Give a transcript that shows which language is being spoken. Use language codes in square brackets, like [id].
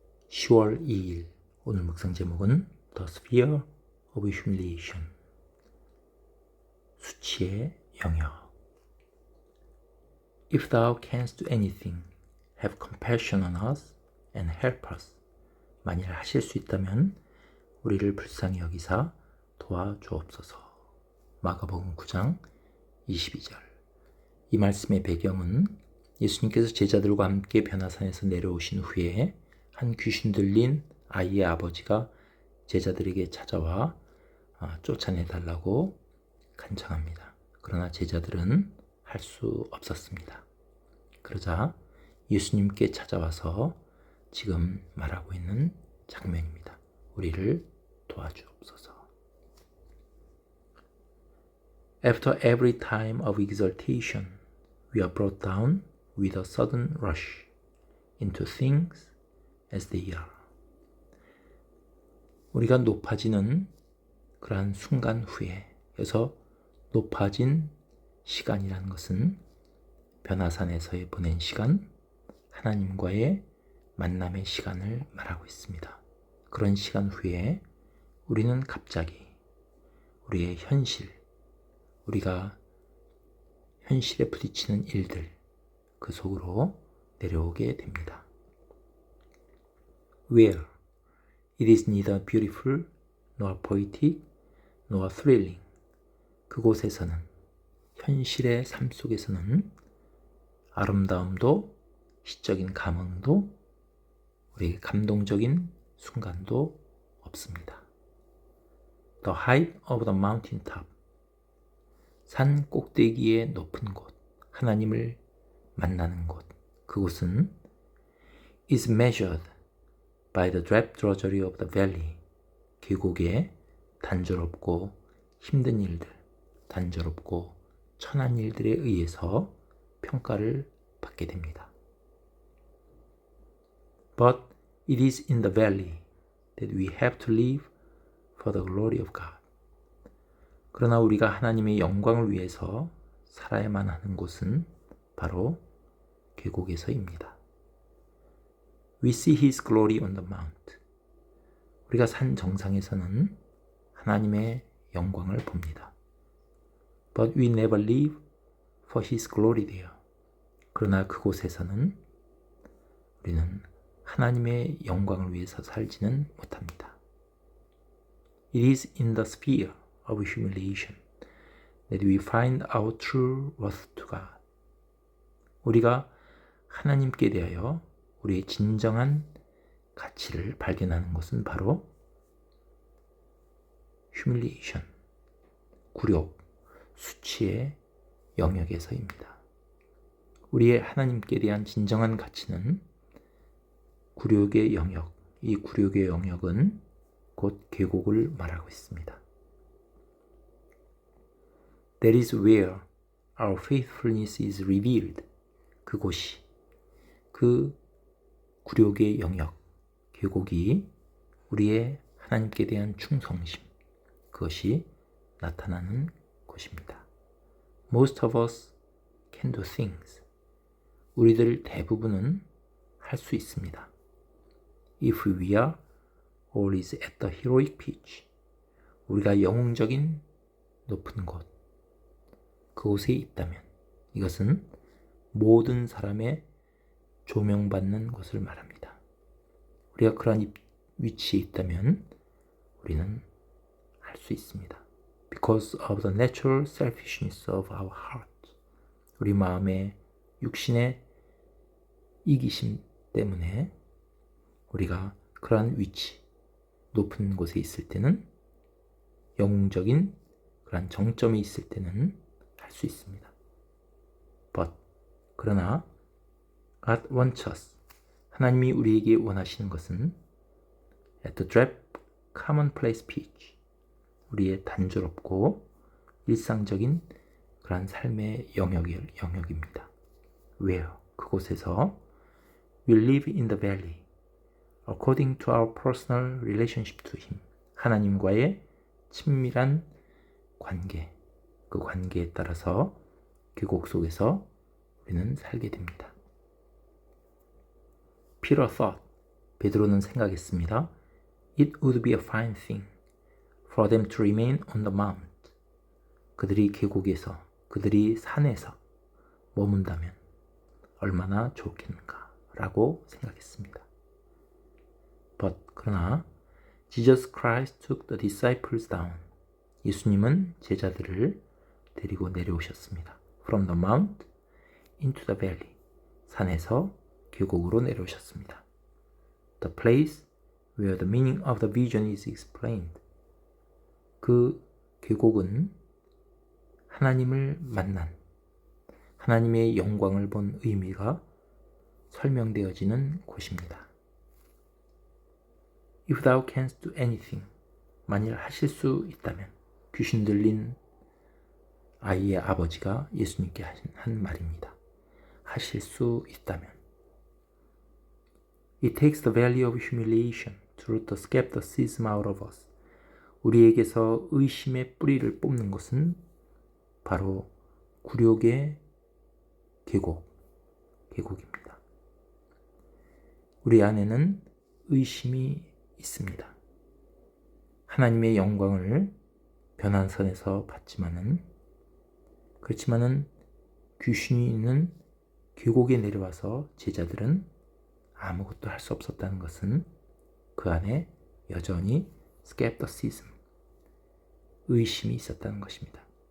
[ko] 10월 2일 오늘 묵상 제목은 [en] The Sphere of Humiliation, [ko] 수치의 영역. [en] If thou canst do anything, have compassion on us and help us. [ko] 만일 하실 수 있다면 우리를 불쌍히 여기사 도와주옵소서. 마가복음 9장 22절. 이 말씀의 배경은 예수님께서 제자들과 함께 변화산에서 내려오신 후에 한 귀신 들린 아이의 아버지가 제자들에게 찾아와 쫓아내달라고 간청합니다. 그러나 제자들은 할 수 없었습니다. 그러자 예수님께 찾아와서 지금 말하고 있는 장면입니다. 우리를 도와주옵소서. [en] After every time of exaltation, we are brought down with a sudden rush into things as they are. [ko] 우리가 높아지는 그러한 순간 후에, 그래서 높아진 시간이라는 것은 변화산에서의 보낸 시간, 하나님과의 만남의 시간을 말하고 있습니다. 그런 시간 후에 우리는 갑자기 우리의 현실, 우리가 현실에 부딪히는 일들, 그 속으로 내려오게 됩니다. [en] Where it is neither beautiful, nor poetic, nor thrilling. [ko] 그곳에서는, 현실의 삶 속에서는 아름다움도, 시적인 감흥도, 우리의 감동적인 순간도 없습니다. [en] The height of the mountain top. [ko] 산 꼭대기의 높은 곳, 하나님을 만나는 곳, 그곳은 [en] is measured by the drab drudgery of the valley. [ko] 계곡의 단조롭고 힘든 일들, 단조롭고 천한 일들에 의해서 평가를 받게 됩니다. [en] But it is in the valley that we have to live for the glory of God. [ko] 그러나 우리가 하나님의 영광을 위해서 살아야만 하는 곳은 바로 계곡에서입니다. [en] We see His glory on the mount. [ko] 우리가 산 정상에서는 하나님의 영광을 봅니다. [en] But we never live for His glory there. [ko] 그러나 그곳에서는 우리는 하나님의 영광을 위해서 살지는 못합니다. [en] It is in the sphere of humiliation that we find our true worth to God. [ko] 우리가 하나님께 대하여 우리의 진정한 가치를 발견하는 것은 바로 humiliation, 굴욕, 수치의 영역에서입니다. 우리의 하나님께 대한 진정한 가치는 굴욕의 영역, 이 굴욕의 영역은 곧 계곡을 말하고 있습니다. [en] That is where our faithfulness is revealed. [ko] 그곳이, 그 굴욕의 영역, 계곡이 우리의 하나님께 대한 충성심, 그것이 나타나는 곳입니다. [en] Most of us can do things. [ko] 우리들 대부분은 할 수 있습니다. [en] If we are always at the heroic pitch. [ko] 우리가 영웅적인 높은 곳, 그곳에 있다면, 이것은 모든 사람의 조명받는 곳을 말합니다. 우리가 그러한 위치에 있다면 우리는 할 수 있습니다. [en] Because of the natural selfishness of our heart. [ko] 우리 마음의 육신의 이기심 때문에 우리가 그러한 위치, 높은 곳에 있을 때는, 영웅적인 그러한 정점에 있을 때는 할 수 있습니다. [en] But, [ko] 그러나 [en] God wants us. [ko] 하나님이 우리에게 원하시는 것은 [en] at the drab, commonplace pitch. [ko] 우리의 단조롭고 일상적인 그러한 삶의 영역입니다. [en] Where? [ko] 그곳에서 [en] we live in the valley according to our personal relationship to Him. [ko] 하나님과의 친밀한 관계, 그 관계에 따라서 계곡 속에서 우리는 살게 됩니다. [en] Peter thought, [ko] 베드로는 생각했습니다. [en] It would be a fine thing for them to remain on the mount. [ko] 그들이 계곡에서, 그들이 산에서 머문다면 얼마나 좋겠는가 라고 생각했습니다. [en] But [ko] 그러나 [en] Jesus Christ took the disciples down. [ko] 예수님은 제자들을 데리고 내려오셨습니다. [en] From the mount into the valley. [ko] 산에서 계곡으로 내려오셨습니다. [en] The place where the meaning of the vision is explained. [ko] 그 계곡은 하나님을 만난, 하나님의 영광을 본 의미가 설명되어지는 곳입니다. [en] If thou canst do anything, [ko] 만일 하실 수 있다면, 귀신 들린 아이의 아버지가 예수님께 한 말입니다. 하실 수 있다면. [en] It takes the valley of humiliation to root the skepticism out of us. [ko] 우리에게서 의심의 뿌리를 뽑는 것은 바로 굴욕의 계곡입니다. 우리 안에는 의심이 있습니다. 하나님의 영광을 변환선에서 그렇지만은 귀신이 있는 계곡에 내려와서 제자들은 아무것도 할 수 없었다는 것은 그 안에 여전히 skepticism, 의심이 있었다는 것입니다.